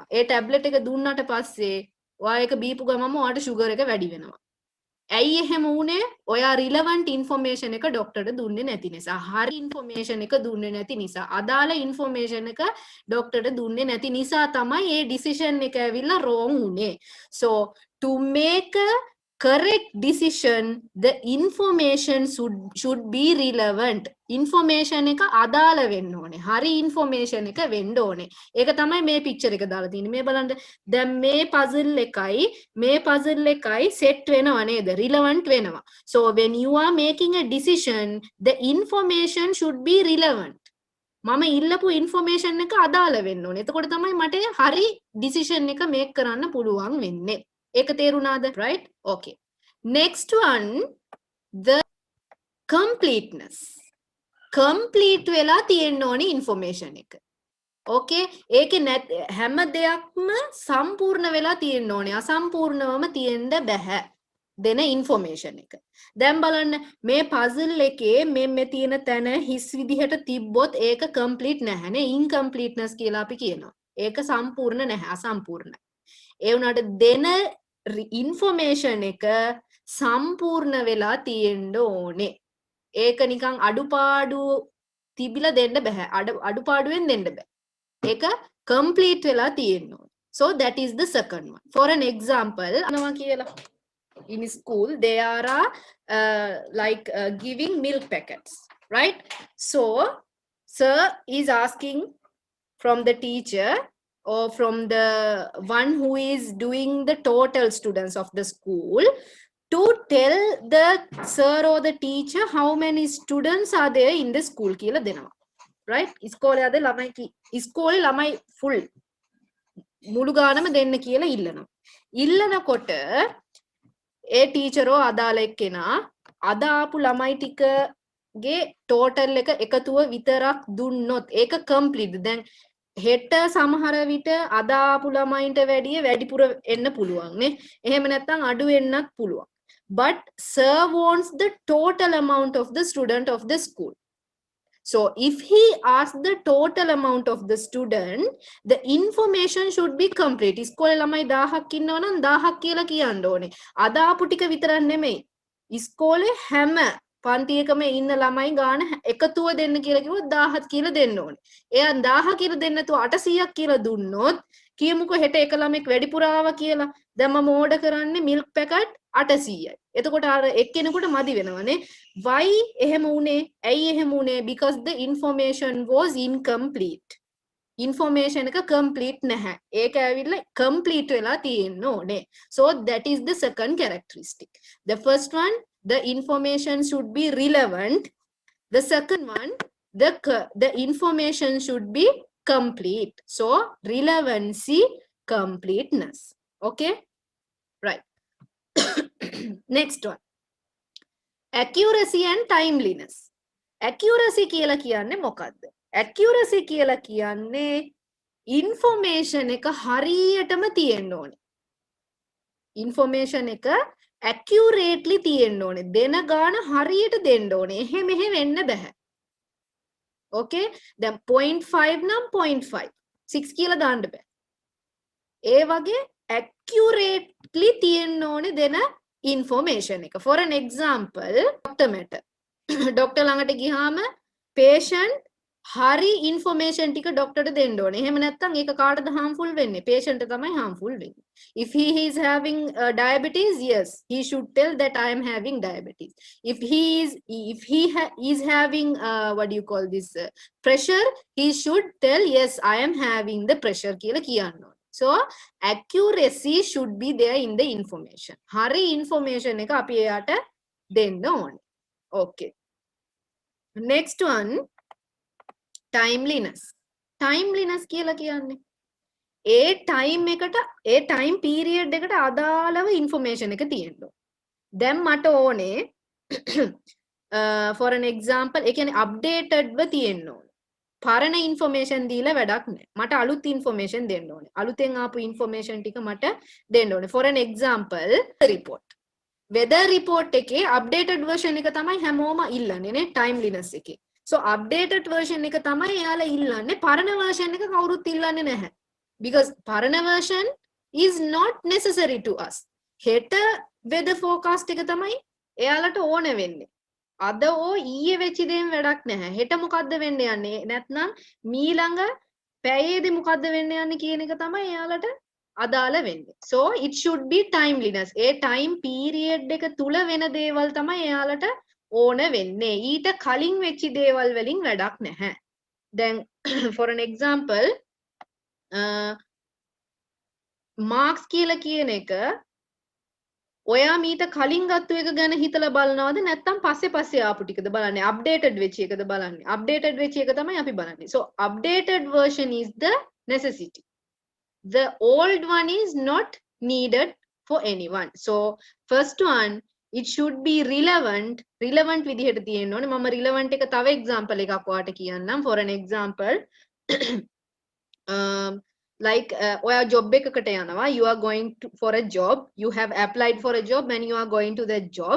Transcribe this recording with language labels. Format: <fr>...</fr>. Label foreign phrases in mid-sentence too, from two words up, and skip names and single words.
<si>ඒ ටැබ්ලට් එක දුන්නාට පස්සේ ඔයා ඒක බීපු ගමම ඔයාට sugar එක වැඩි වෙනවා. ඇයි එහෙම වුනේ? ඔයා</si> <en>relevant information</en> <si>එක ડોක්ටර්ට දුන්නේ නැති නිසා. හරි information එක දුන්නේ නැති නිසා. අදාළ information එක ડોක්ටර්ට දුන්නේ නැති නිසා තමයි මේ decision එක ඇවිල්ලා wrong උනේ.</si> <en>So to make a correct decision the information should be relevant.</en> <si>information එක අදාළ වෙන්න ඕනේ. හරි information එක වෙන්න ඕනේ. ඒක තමයි මේ picture එක දාලා තියෙන්නේ. මේ බලන්න. දැන් මේ puzzle එකයි set වෙනව නේද? relevant වෙනවා.</si> <en>So when you are making a decision the information should be relevant.</en> <si>මම ඉල්ලපු information එක අදාළ වෙන්න ඕනේ. එතකොට තමයි මට හරි decision එක make කරන්න පුළුවන් වෙන්නේ. ඒක තේරුණාද?</si> <en>right? okay. next one the completeness.</en> <si>complete වෙලා තියෙන්න ඕනේ information එක. okay ඒකේ හැම දෙයක්ම සම්පූර්ණ වෙලා තියෙන්න ඕනේ. අසම්පූර්ණවම තියෙන්න බෑ. දෙන information එක. දැන් බලන්න මේ puzzle එකේ මේ තියෙන තැන හිස් විදිහට තිබ්බොත් ඒක complete නැහැනේ. incompleteness කියලා අපි කියනවා. ඒක සම්පූර්ණ නැහැ. අසම්පූර්ණයි. ඒ වුණාට දෙන information එක සම්පූර්ණ වෙලා තියෙන්න ඕනේ. ඒක නිකන් අඩුපාඩු තිබිලා දෙන්න බෑ. අඩුපාඩුවෙන් දෙන්න බෑ. ඒක complete වෙලා තියෙන්න ඕනේ.</si> <en>So that is the second one. For an example,</en> <si>අනවා කියලා</si> <en>in school they are giving milk packets, right? So sir is asking from the teacher or from the one who is doing the total students of the school to tell the sir or the teacher how many students are there in the school</en> <si>කියලා දෙනවා. right? ඉස්කෝලේ අද ළමයි ඉස්කෝලේ ළමයි full මුළු ගානම දෙන්න කියලා ඉල්ලනවා. ඉල්ලනකොට ඒ ටීචරෝ අදාළ එක්කෙනා අද ආපු ළමයි ටිකගේ total එක එකතුව විතරක් දුන්නොත් ඒක complete. දැන් හෙට සමහර විට අද ආපු ළමයින්ට වැඩිපුර එන්න පුළුවන් නේ. එහෙම නැත්නම් අඩු වෙන්නත් පුළුවන්.</si> <en>But sir wants the total amount of the student of the school. So if he asks the total amount of the student, the information should be complete.</en> <si>ඉස්කෝලේ ළමයි 1000ක් ඉන්නවා නම් 1000ක් කියලා කියන්න ඕනේ. අද ආපු ටික විතරක් නෙමෙයි. ඉස්කෝලේ හැම පන්තියකම ඉන්න ළමයි ගාන එකතුව දෙන්න කියලා කිව්වොත් 1000ක් කියලා දෙන්න ඕනේ. එයා 1000 කියලා දෙන්න නැතුව 800ක් කියලා දුන්නොත් කියමුකෝ හෙට එක ළමෙක් වැඩිපුර ආවා කියලා. දැන් මම ඕඩර් කරන්නේ</si> <en>milk packet</en> <si>800යි. එතකොට අර එක්කෙනෙකුට මදි වෙනවනේ. why එහෙම උනේ? ඇයි එහෙම උනේ?</si> <en>because the information was incomplete.</en> <si>information එක complete නැහැ. ඒක ඇවිල්ලා complete වෙලා තියෙන්න ඕනේ.</si> <en>So that is the second characteristic. The first one, the information should be relevant. The second one, the information should be complete. So relevancy, completeness. Okay, right. Next one, accuracy and timeliness.</en> <si>accuracy කියලා කියන්නේ මොකද්ද? accuracy කියලා කියන්නේ information එක හරියටම තියෙන්න ඕනේ. information එක accurately තියෙන්න ඕනේ. දෙන ගාන හරියට දෙන්න ඕනේ. එහෙ මෙහෙ වෙන්න බෑ. okay, දැන් 0.5 නම් 0.5 6 කියලා දාන්න බෑ. ඒ වගේ accurately තියෙන්න ඕනේ දෙන information එක.</si> <en>For an example, doctor matter.</en> <si>doctor ළඟට ගියාම patient හරි information ටික doctorට දෙන්න ඕනේ. එහෙම නැත්නම් ඒක කාටද harmful වෙන්නේ? patient තමයි harmful වෙන්නේ.</si> <en>If he is having diabetes, yes, he should tell that I am having diabetes. If he is having what do you call this pressure, he should tell yes, I am having the pressure</en> <si>කියලා කියන්න ඕනේ.</si> <en>So accuracy should be there in the information.</en> <si>හරි information එක අපි එයාට දෙන්න ඕනේ.</si> <en>Okay. Next one, timeliness.</en> <si>timeliness කියලා කියන්නේ ඒ time එකට ඒ time period එකට අදාළව information එක තියෙන්න ඕනේ. දැන් මට ඕනේ</si> <en>for an example</en> <si>ඒ කියන්නේ updated ව තියෙන්න ඕනේ. පරණ information දීලා වැඩක් නැහැ. මට අලුත් information දෙන්න ඕනේ. අලුතෙන් ආපු information ටික මට දෙන්න ඕනේ.</si> <en>For an example, report. weather report</en> <si>එකේ</si> <en>updated version</en> <si>එක තමයි හැමෝම ඉල්ලන්නේ නේ timeliness එකේ. So</si> <en>updated version</en> <si>එක තමයි එයාලා ඉල්ලන්නේ. පරණ version එක කවුරුත් ඉල්ලන්නේ නැහැ.</si> <en>Because පරණ version is not necessary to us.</en> <si>හෙට</si> <en>weather forecast</en> <si>එක තමයි එයාලට ඕන වෙන්නේ. අද ඊයේ වෙච්ච දේම වැඩක් නැහැ. හෙට මොකද්ද වෙන්න යන්නේ? නැත්නම් මීළඟ පැයේදී මොකද්ද වෙන්න යන්නේ කියන එක තමයි එයාලට අදාළ වෙන්නේ.</si> <en>So it should be timeliness.</en> <si>ඒ time period එක තුල වෙන දේවල් තමයි එයාලට ඕන වෙන්නේ. ඊට කලින් වෙච්ච දේවල් වලින් වැඩක් නැහැ. දැන්</si> <en>for an example,</en> <si>marks කියලා කියන එක ඔයා මීට කලින් ගත්තු එක ගැන හිතලා බලනවද නැත්නම් පස්සේ ආපු ටිකද බලන්නේ? updated වෙච්ච එකද බලන්නේ? updated වෙච්ච එක තමයි අපි බලන්නේ.</si> <en>So updated version is the necessity. The old one is not needed for anyone. So first one, it should be relevant.</en> <si>relevant විදිහට තියෙන්න ඕනේ. මම relevant එක තව example එකක් ඔයාලට කියන්නම්.</si> <en>For an example, like</en> <si>ඔයා job එකකට යනවා,</si> <en>you are going to for a job, you have applied for a job and you are going to that job.</en>